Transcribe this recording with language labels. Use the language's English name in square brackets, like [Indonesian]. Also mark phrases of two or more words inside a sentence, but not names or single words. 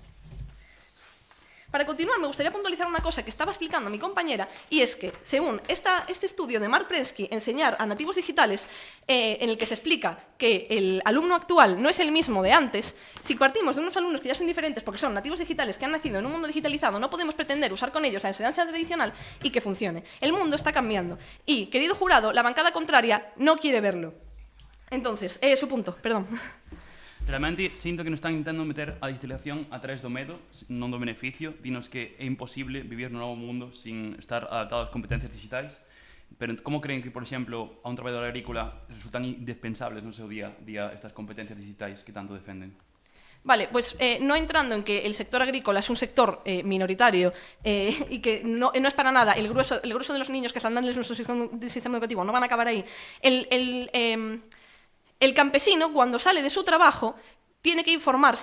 [Spanish] Para continuar, me gustaría puntualizar una cosa que estaba explicando mi compañera, y es que, según este estudio de Mark Prensky, Enseñar a nativos digitales, en el que se explica que el alumno actual no es el mismo de antes, si partimos de unos alumnos que ya son diferentes porque son nativos digitales que han nacido en un mundo digitalizado, no podemos pretender usar con ellos la enseñanza tradicional y que funcione. El mundo está cambiando. Y, querido jurado, la bancada contraria no quiere verlo. Entonces, su punto, perdón. [Galician] Realmente sinto que nos están intentando meter a digitalización a través do medo, non do beneficio. Dinos que é imposible vivir no novo mundo sin estar adaptado ás competencias digitais. Pero como creen que, por exemplo, a un traballador agrícola resultan indispensables no seu día a día estas competencias digitais que tanto defenden? Vale, [Spanish] pues no entrando en que el sector agrícola es un sector minoritario y que no es para nada el grueso de los niños que están dándoles nuestro sistema educativo, no van a acabar ahí. El campesino, cuando sale de su trabajo, tiene que informarse.